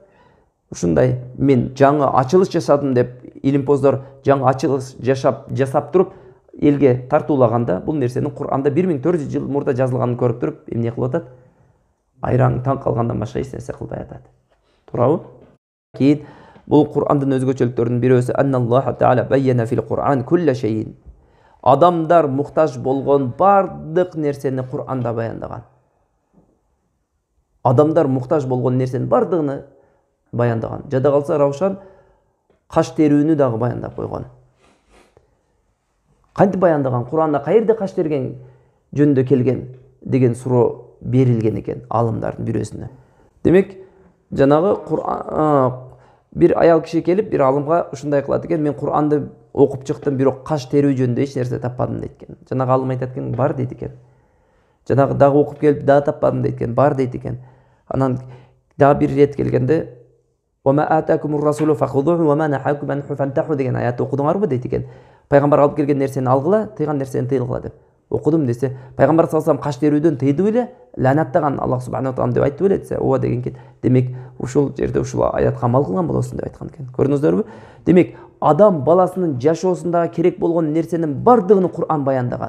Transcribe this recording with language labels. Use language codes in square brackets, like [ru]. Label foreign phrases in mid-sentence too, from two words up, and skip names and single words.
[ky] Ушундай, мен жаңы ачылыш жасадым деп, илимпоздор жаңы ачылыш жасап туруп, элге тартуулаганда, бул нерсенин Кур'анда 1400 жыл мурда жазылганын көрүп туруп, эмне кылып атат? Айраң таң калгандан башка эч нерсе кылбай атат. Туурабы? Кийин бул Кур'андын өзгөчөлүктөрүнүн бирөөсү [ar] أن الله تعالى بين في القرآن كل شيء. [ky] Адамдар муктаж болгон бардык нерсени Кур'анда баяндаган. Адамдар муктаж болгон нерсенин бардыгын баяндаган. Жада калса Раушан каш терүүнү дагы баяндап койгон. Кантип баяндаган? Кур'анда каерде каш терген жөнүндө келген деген суроо берилген экен алымдардын бирөөсүнө. Демек, жанагы бир аял киши келип, бир алымга ушундай кылат экен, мен Кур'анды окуп чыктым, бирок каш терүү жөнүндө эч нерсе таппадым дейт экен. Жанагы алым айтат экен, бар дейт экен. Жанагы дагы окуп келип, дагы таппадым дейт экен, бар дейт экен. Анан дагы бир рет келгенде [ar] وما آتاكم الرسول فخذوه وما نهاكم عنه فانتهوا [ky] деген аятты окудуңарбы дейт экен. Пайгамбар алып келген нерсени алгыла, тыйган нерсени тыйылгыла деп. Окудум десе, пайгамбар [ar] صلى الله عليه [ky] каш терүүдөн тыйды беле, ланаттаган [ar] الله سبحانه تعالى [ky] деп айтты беле десе, ооба деген экен. Демек, ушул жерде ушул аятка амал кылган болосуң деп айткан экен. Көрдүңүздөрбү? Демек, адам баласынын жашоосунда керек болгон нерсенин бардыгын Кур'ан баяндаган.